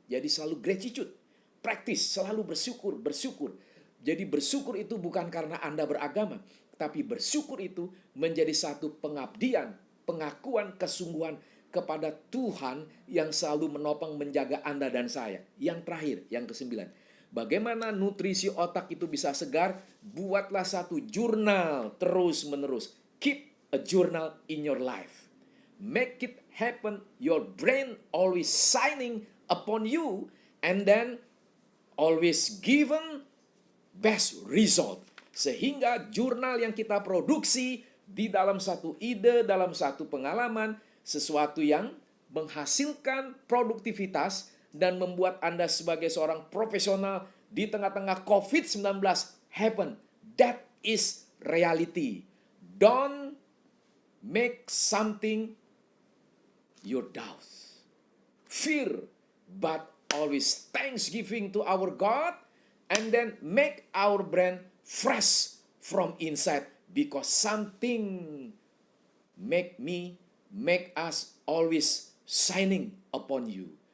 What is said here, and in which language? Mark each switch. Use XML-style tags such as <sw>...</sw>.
<id>Jadi selalu gratitude, praktis, selalu bersyukur. Jadi bersyukur itu bukan karena Anda beragama, tapi bersyukur itu menjadi satu pengabdian, pengakuan kesungguhan kepada Tuhan yang selalu menopang menjaga Anda dan saya. Yang terakhir, yang ke-9. Bagaimana nutrisi otak itu bisa segar? Buatlah satu jurnal terus-menerus.</id> <en>Keep a journal in your life. Make it happen. Your brain always signing upon you. And then always given best result.</en> <id>Sehingga jurnal yang kita produksi di dalam satu ide, dalam satu pengalaman, sesuatu yang menghasilkan produktivitas dan membuat Anda sebagai seorang profesional di tengah-tengah COVID-19 happen.</id> <en>That is reality. Don't make something your doubt. Fear, but always thanksgiving to our God, and then make our brain fresh from inside, because something make us always shining upon you.</en>